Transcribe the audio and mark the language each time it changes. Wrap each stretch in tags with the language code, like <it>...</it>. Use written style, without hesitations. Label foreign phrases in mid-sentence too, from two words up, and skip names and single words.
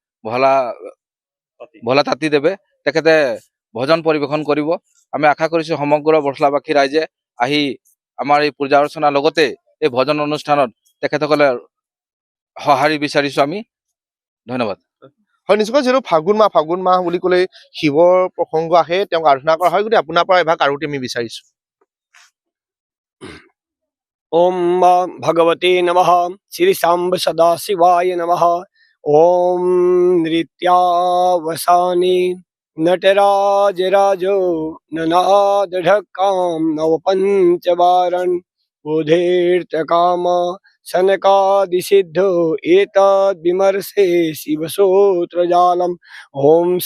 <as>ভোলা তাঁতী দেৱে তেখেতে ভজন পৰিৱেশন কৰিব আমি আশা কৰিছো সমগ্ৰ বৰচলাবাসী ৰাইজে আহি আমাৰ এই পূজা অৰ্চনাৰ লগতে এই ভজন অনুষ্ঠানত তেখেতসকলে সঁহাৰি বিচাৰিছো আমি ধন্যবাদ হয় নিশ্চয় যিহেতু ফাগুন মাহ বুলি ক'লে শিৱৰ প্ৰসংগ আহে তেওঁক আৰাধনা কৰা হয় গতিকে আপোনাৰ পৰা এভাগ আৰতি আমি বিচাৰিছো</as> <sa>ओम भगवते नमः श्री सांब सदा शिवाय नमः ओम नृत्यावसाने नटराज राजो ननाद ढक्काम नव पंचवारण बोधेर्त काम सनकादिसिद्धो एतद् विमर्शे शिवसूत्रजालम् ओम</sa>